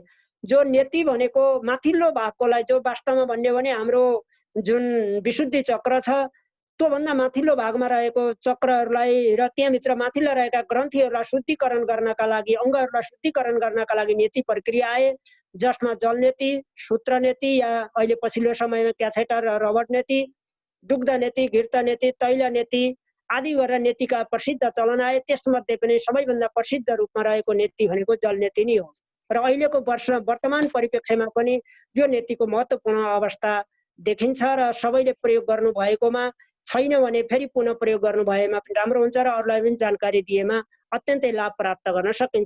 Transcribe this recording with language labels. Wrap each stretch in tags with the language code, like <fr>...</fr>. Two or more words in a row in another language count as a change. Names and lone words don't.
<ne>जो नेति भनेको माथिल्लो भागकोलाई, जो वास्तवमा भन्यो भने हाम्रो जुन विशुद्धि चक्र छ त्योभन्दा माथिल्लो भागमा रहेको चक्रहरूलाई र त्यहाँभित्र माथिल्लो रहेका ग्रन्थीहरूलाई शुद्धिकरण गर्नका लागि, अङ्गहरूलाई शुद्धिकरण गर्नका लागि नेति प्रक्रिया आए, जसमा जलनेति, सूत्रनेति या अहिले पछिल्लो समयमा क्याथेटर र रबर्ट नेति, दुग्ध नेति, घृत नेति, तैल नेति आदि गरेर नेतिका प्रसिद्ध चलन आए। त्यसमध्ये पनि सबैभन्दा प्रसिद्ध रूपमा रहेको नेति भनेको जलनेति नै हो र अहिलेको वर्तमान परिप्रेक्ष्यमा पनि यो नेतिको महत्त्वपूर्ण अवस्था देखिन्छ र सबैले प्रयोग गर्नु भएकोमा छैन भने फेरि पुनः प्रयोग गर्नु भएमा पनि राम्रो हुन्छ र अरूलाई पनि जानकारी दिएमा अत्यन्तै लाभ प्राप्त गर्न सकिन्छ।</ne>